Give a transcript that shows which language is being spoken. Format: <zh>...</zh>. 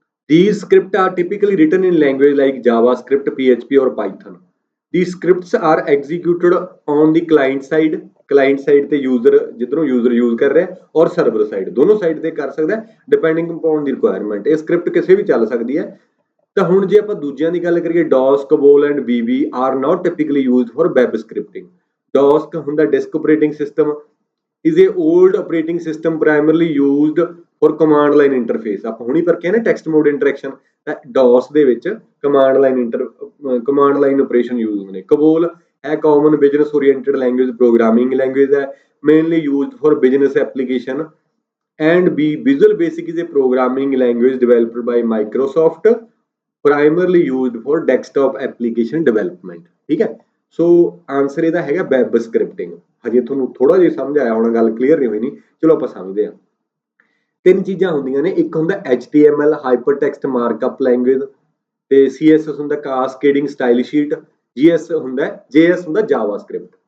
<en>These scripts are typically written in language like JavaScript, PHP, or Python. These scripts are executed on the client side</en> <pa>ਤੇ user ਜਿੱਧਰੋਂ user use ਕਰ ਰਿਹਾ, ਔਰ server side, ਦੋਨੋਂ side ਤੇ ਕਰ ਸਕਦਾ</pa> <en>depending upon the requirement।</en> <pa>ਇਹ script ਕਿਸੇ ਵੀ ਚੱਲ ਸਕਦੀ ਹੈ। ਤਾਂ ਹੁਣ ਜੇ ਆਪਾਂ ਦੂਜਿਆਂ ਦੀ ਗੱਲ ਕਰੀਏ,</pa> <en>DOS, COBOL and VB are not typically used for web scripting। DOS ਹੁੰਦਾ disk operating system is a old operating system primarily used for command line interface।</en> <pa>ਆਪਾਂ ਹੁਣੀ ਪਰ ਕਿਹਾ ਨਾ ਟੈਕਸਟ ਮੋਡ ਇੰਟਰੈਕਸ਼ਨ, ਤਾਂ DOS ਦੇ ਵਿੱਚ ਕਮਾਂਡ ਲਾਈਨ ਆਪਰੇਸ਼ਨ ਯੂਜ਼ ਹੁੰਦੇ ਨੇ।</pa> <en>COBOL ਹੈ common business oriented language, programming language ਹੈ, mainly used for business application and B, Visual Basic is a programming language developed by Microsoft, primarily used for desktop application development।</en> <hi>ठीक है,</hi> <pa>ਸੋ answer ਇਹਦਾ ਹੈਗਾ web ਸਕ੍ਰਿਪਟਿੰਗ। ਹਜੇ ਤੁਹਾਨੂੰ ਥੋੜਾ ਜਿਹਾ ਸਮਝ ਆਇਆ ਹੋਣਾ, ਗੱਲ ਕਲੀਅਰ ਨਹੀਂ ਹੋਈ ਨਹੀਂ, ਚਲੋ ਆਪਾਂ ਸਮਝਦੇ ਹਾਂ। ਤਿੰਨ ਚੀਜ਼ਾਂ ਹੁੰਦੀਆਂ ਨੇ, ਇੱਕ ਹੁੰਦਾ HTML ਹਾਈਪਰਟੈਕਸਟ ਮਾਰਕਅਪ ਲੈਂਗੁਏਜ, ਤੇ CSS ਹੁੰਦਾ ਕਾਸਕੇਡਿੰਗ ਸਟਾਈਲ ਸ਼ੀਟ, JS ਹੁੰਦਾ ਜਾਵਾਸਕ੍ਰਿਪਟ।</pa>